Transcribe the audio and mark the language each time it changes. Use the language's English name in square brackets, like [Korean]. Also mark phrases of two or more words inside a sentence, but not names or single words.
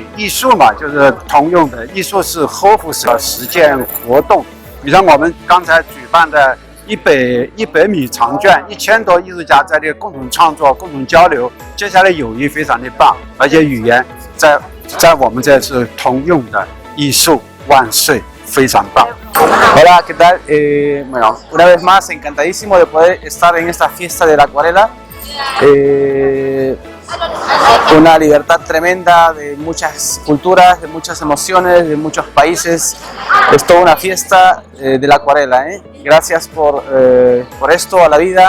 [Chinese] 艺术嘛，就是通用的，艺术是呵护实践活动。比如我们刚才举办的100米长卷，1000多艺术家在这里共同创作、共同交流，接下来友谊非常的棒，而且语言在我们这是通用的，艺术万岁，非常棒。 [Spanish] Hola, ¿qué tal? Bueno, una vez más, encantadísimo de poder estar en esta fiesta de la acuarela. Una libertad tremenda de muchas culturas, de muchas emociones, de muchos países. Es toda una fiesta de la acuarela. Gracias por esto a la vida.